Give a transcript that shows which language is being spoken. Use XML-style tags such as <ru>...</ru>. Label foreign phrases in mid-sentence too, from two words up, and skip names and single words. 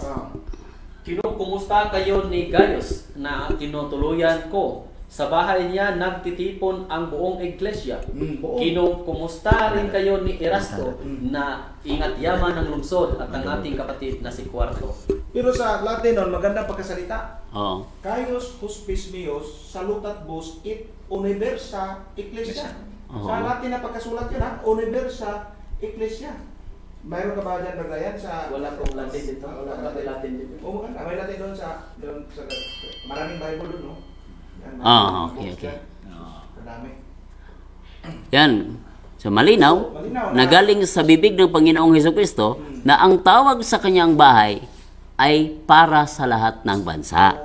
<tl>Kinukumusta kayo ni Gaius na tinutuluyan ko? Sa bahay niya nagtitipon ang buong iglesia. Kinukumusta rin kayo ni Erasto na ingat yaman ng lungsod at ang ating kapatid na si Cuarto. pero sa Latin nun, magandang pagkasalita. Oh.</tl> <la>Caius Cuspis Meus, salutat vos et universa ecclesia.</la> <tl>Sa Latin na pagkasulat yun,</tl> <la>universa ecclesia.</la> <tl>Mayroon ka ba dyan, Brother Yan, sa... Wala pong Latin dito. Wala Latin dito. Oo, maganda. May Latin doon sa maraming Bible doon, no? Okay. Madami. Yan. So malinaw, na galing sa bibig ng Panginoong Hesukristo na ang tawag sa kanyang bahay ay para sa lahat ng bansa.</tl>